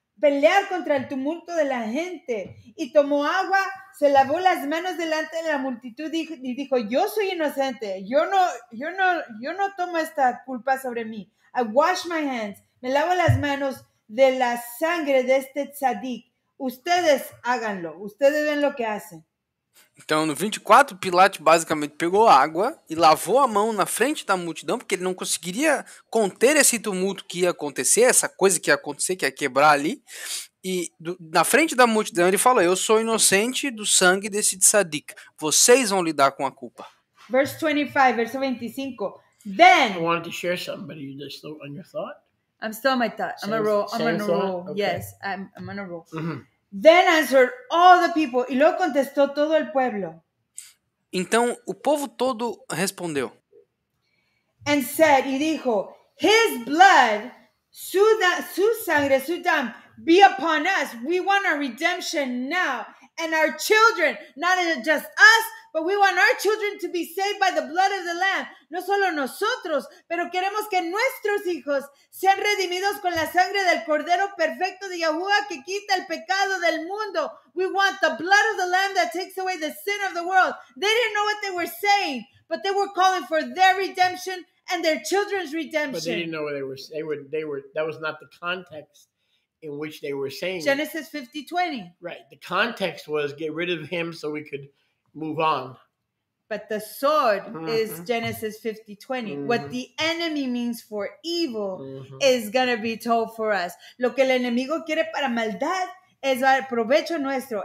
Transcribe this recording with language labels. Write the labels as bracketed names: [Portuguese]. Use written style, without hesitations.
[Spanish] pelear contra el tumulto de la gente. Y tomó agua, se lavó las manos delante de la multitud y dijo, yo soy inocente, yo no tomo esta culpa sobre mí. [English] I wash my hands, [Spanish] me lavo las manos de la sangre de este tzadik. Ustedes háganlo, ustedes ven lo que hacen. [Portuguese] Então, no 24, Pilatos basicamente pegou água e lavou a mão na frente da multidão, porque ele não conseguiria conter esse tumulto que ia acontecer, essa coisa que ia acontecer, que ia quebrar ali. E na frente da multidão ele falou, eu sou inocente do sangue desse tzadik. Vocês vão lidar com a culpa. [English] Verse 25, [Spanish] verso 25. [English] Then, I wanted to share something, but are you just still on your thought? I'm still on my thought. I'm on a roll. I'm on a roll. Okay. Yes, I'm on a roll. Mm-hmm. Then answered all the people. [Spanish] Y luego contestó todo el pueblo. [Portuguese] Então, o povo todo respondeu. [English] And said, [Spanish] y dijo, [English] his blood, [Spanish] su sangre, su dam, [English] be upon us. We want our redemption now. And our children, not just us, but we want our children to be saved by the blood of the Lamb. [Spanish] No solo nosotros, pero queremos que nuestros hijos sean redimidos con la sangre del Cordero perfecto de Yahuwah que quita el pecado del mundo. [English] We want the blood of the Lamb that takes away the sin of the world. They didn't know what they were saying, but they were calling for their redemption and their children's redemption. But they didn't know what they were. That was not the context in which they were saying. Genesis 50:20. Right. The context was get rid of him so we could move on. But the sword is Genesis 50:20. What the enemy means for evil is going to be told for us. [Spanish] Lo que el enemigo quiere para maldad es provecho nuestro.